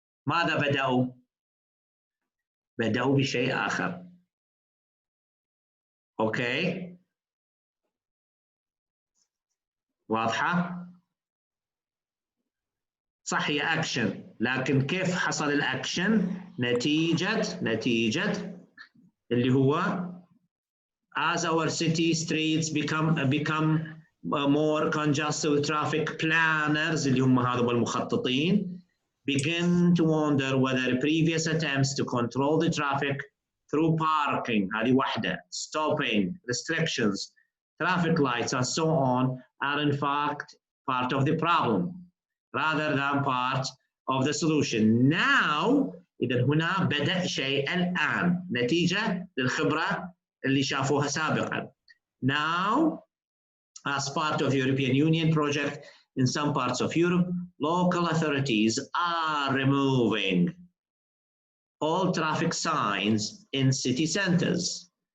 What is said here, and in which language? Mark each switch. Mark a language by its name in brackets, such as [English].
[Arabic] ماذا بدأوا؟ بدأوا بشيء آخر. أوكي؟ واضحة؟ صح هي أكشن، لكن كيف حصل الأكشن؟ نتيجة اللي هو [English] as our city streets become more congested with traffic, planners [Arabic] اللي هم هذول المخططين [English] begin to wonder whether previous attempts to control the traffic through parking, [Arabic] هذه واحدة, [English] stopping, restrictions, traffic lights and so on are in fact part of the problem rather than part of the solution. [Arabic] Now, إذا هنا بدأ شيء الآن نتيجة للخبرة اللي شافوها سابقا. [English] Now, as part of the European Union project, in some parts of Europe, local authorities are removing all traffic signs in city centers.